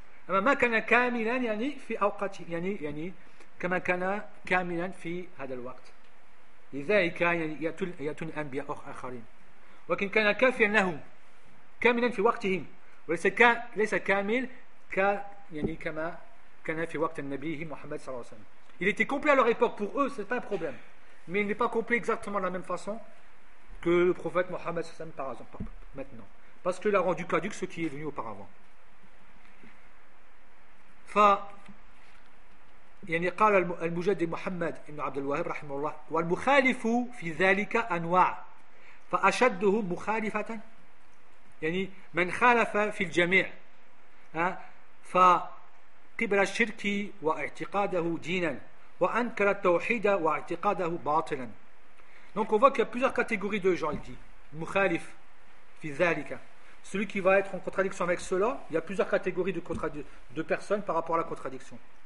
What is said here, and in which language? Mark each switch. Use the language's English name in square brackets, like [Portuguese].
[Arabic] أما ما كان كاملا يعني في أوقات يعني كما كان كاملا في هذا الوقت. لذلك يأتون أنبياء آخرين. ولكن كان كافيا لهم كاملا في وقتهم. وليس كامل يعني كما كان في وقت النبي محمد صلى الله عليه وسلم. [French] Il était complet à leur époque. Pour eux, c'est pas un problème. Mais il n'est pas complet exactement de la même façon que le prophète Mohammed صلى الله عليه وسلم par exemple maintenant. Parce qu'il a rendu caduc ce qui est venu auparavant. [Arabic] يعني قال المجدد محمد بن عبد الوهاب رحمه الله والمخالف في ذلك أنواع فأشدهم مخالفة يعني من خالف في الجميع فقبل الشرك واعتقاده دينا وأنكر التوحيد واعتقاده باطلا. [French] Donc on voit qu'il y a plusieurs catégories de gens, il dit [Arabic] مخالف في ذلك. [French] Celui qui va être en contradiction avec cela, il y a plusieurs catégories de personnes par rapport à la contradiction.